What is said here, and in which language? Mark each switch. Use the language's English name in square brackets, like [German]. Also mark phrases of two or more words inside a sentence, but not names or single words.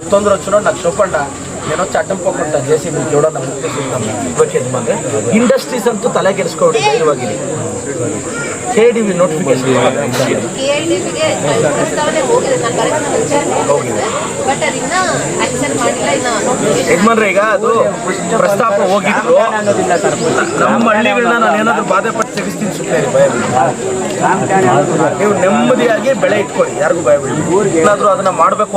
[Telugu] తొందర వచ్చినోడు నాకు చెప్పండి నేను వచ్చి అడ్డం పోకుండా చేసి మీకు ఎవడన్నా [Kannada] ఓಕೆ ಯಜಮಾನ್ರೆ ಇಂಡಸ್ಟ್ರೀಸ್ ಅಂತೂ ತಲೆ ಕೆಡಿಸ್ಕೊಂಡು ಧೈರ್ಯವಾಗಿರಿ KDB ನೋಟಿಫಿಕೇಶನ್ ಯಜಮಾನ್ರೆ ಈಗ ಅದು ಪ್ರಸ್ತಾಪ ಹೋಗಿದ್ರು ನಮ್ಮ ಹಳ್ಳಿಗಳನ್ನ ನಾನು ಏನಾದರೂ ಬಾಧೆ ಪಟ್ಟು ತೆಗಿಸ್ತೀನಿ ಸುತ್ತೇರಿ ಭಯ ನೀವು ನೆಮ್ಮದಿಯಾಗಿ ಬೆಳೆ ಇಟ್ಕೊಳ್ಳಿ ಯಾರಿಗೂ ಭಯ ಬಿಡಿ ಏನಾದರೂ ಅದನ್ನ ಮಾಡಬೇಕು